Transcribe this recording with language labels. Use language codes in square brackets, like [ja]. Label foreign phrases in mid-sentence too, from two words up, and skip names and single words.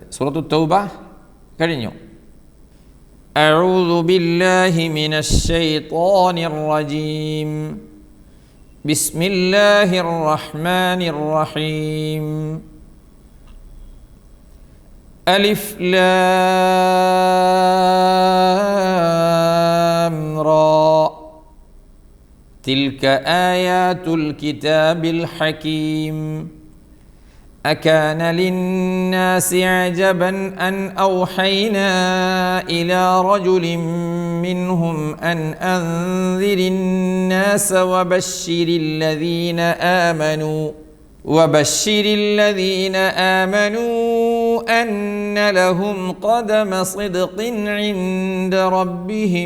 [ml] സൂറത്തു തൗബ കഴിഞ്ഞു. [ar] أعوذ بالله من الشيطان الرجيم. بسم الله الرحمن الرحيم. ألف لام را. تلك آيات الكتاب الحكيم. أكان للناس عجبا أن أوحينا إلى رجل منهم أن أنذر الناس وبشر الذين آمنوا أن لهم قدم صدق عند ربهم.